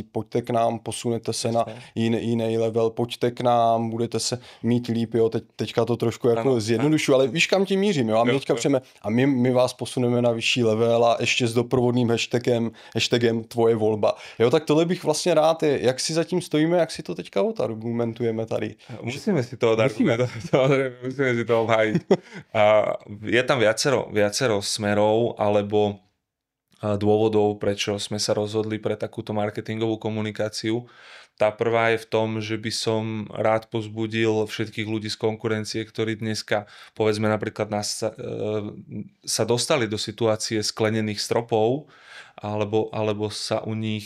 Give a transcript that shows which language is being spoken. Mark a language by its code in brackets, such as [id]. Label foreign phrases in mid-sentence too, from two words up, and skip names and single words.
[cs] Pojďte k nám, posunete se na jiný level, pojďte k nám, budete se mít líp, jo? Teďka to trošku jako zjednodušu, ale víš, kam tím mířím, jo? A my teďka přijeme, a my vás posuneme na vyšší level a ještě s doprovodným hashtagem tvoje volba. Jo, tak tohle bych vlastně rád, jak si zatím stojíme, jak si to teďka odargumentujeme tady. [sk] Musíme si to odargumentovať, musíme si to obhájiť. Je tam viacero smerov, alebo dôvodov, prečo sme sa rozhodli pre takúto marketingovú komunikáciu. Tá prvá je v tom, že by som rád povzbudil všetkých ľudí z konkurencie, ktorí dneska, povedzme napríklad sa dostali do situácie sklenených stropov, alebo sa u nich...